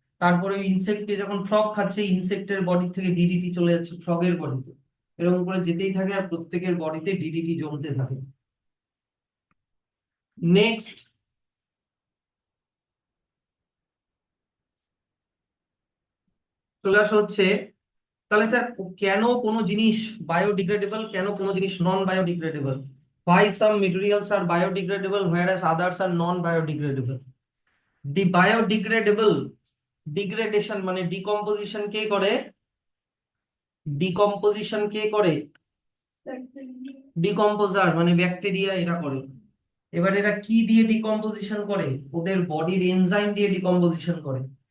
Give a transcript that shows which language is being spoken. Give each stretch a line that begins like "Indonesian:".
Bangla: তারপরে ইনসেক্টকে যখন ফ্রগ খাচ্ছে, ইনসেক্টের বডি থেকে ডিডিটি চলে যাচ্ছে ফ্রগের বডিতে, এরকম করে যেতেই থাকে, আর প্রত্যেকের বডিতে ডিডিটি জমতে থাকে। নেক্সট চলে আসা হচ্ছে, তাহলে স্যার কেন কোনো জিনিস বায়োডিগ্রেডেবল, কেন কোনো জিনিস non biodegradable?
English: Why some materials are biodegradable whereas others are non biodegradable? The biodegradable,
Bangla: degradation মানে ডিকম্পোজিশন কে করে? ডিকম্পোজিশন কে করে? ডিকম্পোজার মানে ব্যাকটেরিয়া, এরা করে। এবার এরা কি দিয়ে ডিকম্পোজিশন করে? ওদের বডির এনজাইম দিয়ে ডিকম্পোজিশন করে।